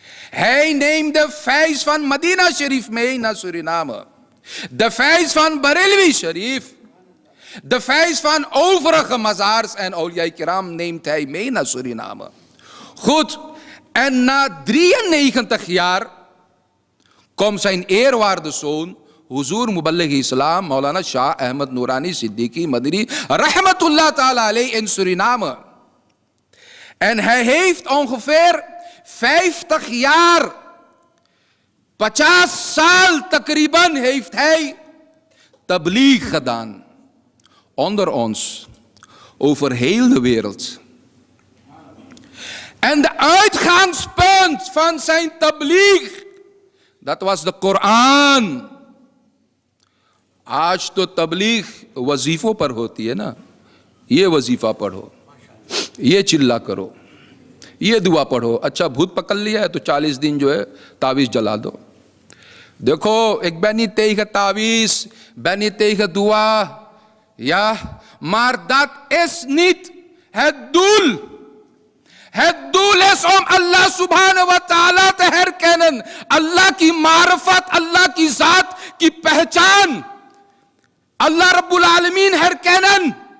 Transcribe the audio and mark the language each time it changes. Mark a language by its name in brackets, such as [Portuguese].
[Dutch] Hij neemt de faiz van Medina Sharif mee naar Suriname. De faiz van Barelwi Sharif. De faiz van overige mazars en awliya kiram neemt hij mee naar Suriname. Goed, en na 93 jaar komt zijn eerwaarde zoon [Hindi] हुजूर मुबल्लिग इस्लाम मौलाना शाह अहमद नूरानी Siddiqui Madini rahmatullah ta'ala alayhi in Suriname. [Dutch] En hij heeft ongeveer 50 jaar, [Hindi] 50 saal takriban [Dutch] heeft hij tabligh gedaan. Onder ons, over heel de wereld. En de uitgangspunt van zijn tabligh, dat was de Koran. [Hindi] आज तो तबलीग वजीफों पर होती है ना, ये वजीफा पढ़ो, ये चिल्ला करो, ये दुआ पढ़ो, अच्छा भूत पकड़ लिया है तो 40 दिन जो है तावीज़ जला दो. देखो एक [Dutch] ben niet tegen tawiz, ben niet tegen dua, ja, maar dat is niet het doel. Het doel is om Allah subhanahu wa ta'ala te herkennen, [Hindi] Allah की मारफत, Allah की ज़ात की पहचान, [Dutch] Allah Rabbul Alameen herkennen.